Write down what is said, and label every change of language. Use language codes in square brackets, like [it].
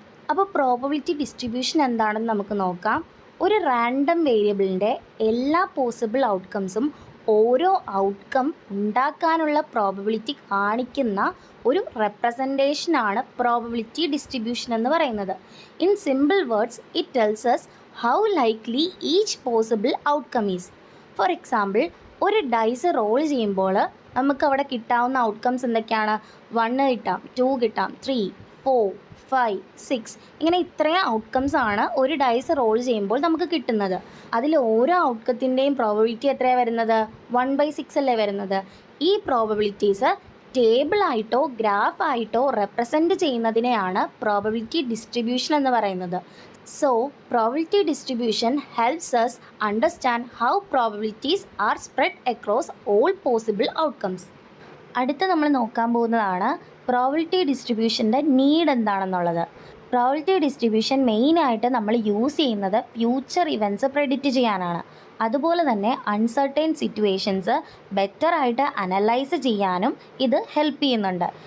[ml] അപ്പോൾ probability distribution എന്താണെന്ന് നമുക്ക് നോക്കാം. ഒരു റാൻഡം വേരിയബിളിൻ്റെ എല്ലാ പോസിബിൾ ഔട്ട്കംസും ഓരോ ഔട്ട്കം ഉണ്ടാക്കാനുള്ള പ്രോബബിലിറ്റി കാണിക്കുന്ന ഒരു റെപ്രസെൻറ്റേഷനാണ് പ്രോബബിലിറ്റി ഡിസ്ട്രിബ്യൂഷൻ എന്ന് പറയുന്നത്. [en] In simple words it tells us how likely each possible outcome is. For example, [ml] ഒരു ഡൈസ് റോൾ ചെയ്യുമ്പോൾ നമുക്ക് അവിടെ കിട്ടാവുന്ന ഔട്ട്കംസ് എന്തൊക്കെയാണ്? 1 കിട്ടാം, 2 കിട്ടാം, 3, 4, 5, 6 ഇങ്ങനെ ഇത്രയും ഔട്ട്കംസ് ആണ് ഒരു ഡൈസ് റോൾ ചെയ്യുമ്പോൾ നമുക്ക് കിട്ടുന്നത്. അതിൽ ഓരോ ഔട്ട്കത്തിൻ്റെയും പ്രോബബിലിറ്റി എത്രയാണ് വരുന്നത്? 1/6 അല്ലേ വരുന്നത്. ഈ പ്രോബബിലിറ്റീസ് ടേബിളായിട്ടോ ഗ്രാഫായിട്ടോ റെപ്രസെൻറ്റ് ചെയ്യുന്നതിനെയാണ് പ്രോബബിലിറ്റി ഡിസ്ട്രിബ്യൂഷൻ എന്ന് പറയുന്നത്. [en] So, probability distribution helps us understand how probabilities are spread across all possible outcomes. [ml] അടുത്ത നമ്മൾ നോക്കാൻ പോകുന്നതാണ് പ്രോബബിലിറ്റി ഡിസ്ട്രിബ്യൂഷൻ്റെ നീഡ് എന്താണെന്നുള്ളത്. പ്രോബബിലിറ്റി ഡിസ്ട്രിബ്യൂഷൻ മെയിനായിട്ട് നമ്മൾ യൂസ് ചെയ്യുന്നത് ഫ്യൂച്ചർ ഇവൻറ്റ്സ് പ്രെഡിക്റ്റ് ചെയ്യാനാണ്. അതുപോലെ തന്നെ അൺസർട്ടൈൻ സിറ്റുവേഷൻസ് ബെറ്ററായിട്ട് അനലൈസ് ചെയ്യാനും ഇത് ഹെൽപ്പ് ചെയ്യുന്നുണ്ട്.